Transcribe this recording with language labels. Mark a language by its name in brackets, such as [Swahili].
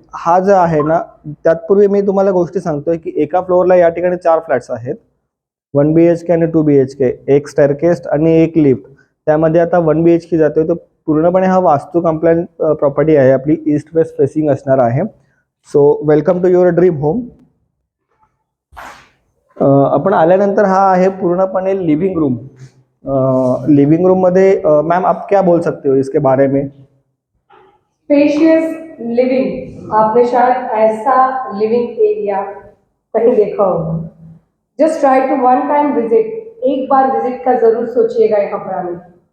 [Marathi] हा जो आहे ना, त्यापूर्वी मी तुम्हाला गोष्टी सांगतोय की एका फ्लोअरला या ठिकाणी 4 फ्लॅट्स आहेत, 1 BHK आणि 2 BHK, एक स्टेअरकेस आणि एक लिफ्ट। त्यामध्ये आता 1 BHK जातोय, तो पूर्णपणे हा वास्तू कंप्लायंट प्रॉपर्टी आहे, आपली ईस्ट वेस्ट फेसिंग असणार आहे। [English] So welcome to your dream home. [Marathi] आपण आल्यानंतर हा आहे पूर्णपणे लिव्हिंग रूम। लिव्हिंग रूम मध्ये [Hindi] मैम आप क्या बोल सकते हो इसके बारे में? स्पेशियस लिविंग, आपने शायद ऐसा लिविंग एरिया कहीं देखा होगा। [English] just try to one time visit, [Hindi] एक बार विजिट का जरूर सोचिएगा यहाँ पर आने की।